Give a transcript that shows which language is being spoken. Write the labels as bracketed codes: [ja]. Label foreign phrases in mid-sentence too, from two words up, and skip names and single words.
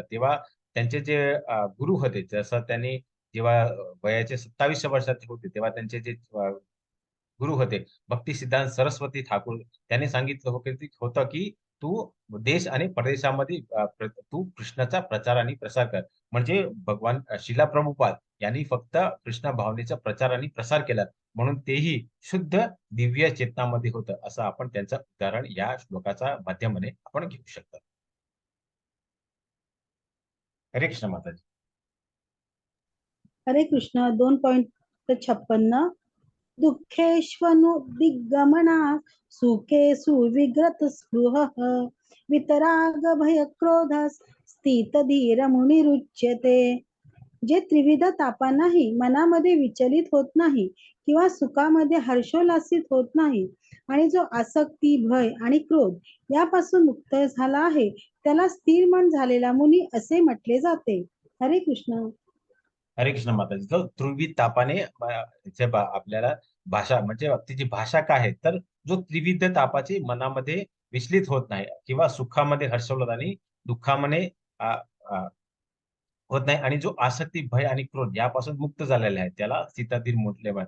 [mr] तेव्हा त्यांचे जे गुरु होते, जसं त्यांनी जेव्हा वयाचे 27 वर्षाचे होते, तेव्हा त्यांचे जे गुरु होते, भक्ती सिद्धांत सरस्वती ठाकूर, त्यांनी सांगितलं होतं, की तू देश आणि परदेशामध्ये तू कृष्णाचा प्रचार आणि प्रसार कर. म्हणजे भगवान श्रील प्रभुपाद यांनी फक्त कृष्ण भावनेचा प्रचार आणि प्रसार केला. म्हणून तेही शुद्ध दिव्य चेतनामध्ये होतं, असं आपण त्यांचं उदाहरण या श्लोकाच्या माध्यमाने आपण घेऊ शकतो. हरे कृष्ण माताजी. हरे कृष्ण. [sa] 2.56 दुःखेष्वनुद्दिग्गमना सुखेषु विगत स्पृहः वितराग भय क्रोध स्थितधीर मुनिरुच्यते. [mr] जे त्रिविध तापांनाही मनामध्ये विचलित होत नाही किंवा सुखामध्ये हर्षोल्लासित होत नाही आणि जो आसक्ती, भय आणि क्रोध यापासून मुक्त झाला आहे त्याला स्थिर मन झालेला मुनी असे म्हटले जाते. हरे कृष्ण. हरे कृष्ण माताजी. जो त्रिविध तापाने आपल्याला भाषा म्हणजे तिची भाषा काय आहे, तर जो त्रिविध तापाची मनामध्ये विचलित होत नाही किंवा सुखामध्ये हर्षोल्लास आणि दुःखामध्ये अ, अ, होत नाही आणि जो आसक्ती, भय आणि क्रोध यापासून मुक्त झालेला आहे त्याला सीताधीर म्हटले पाहिजे.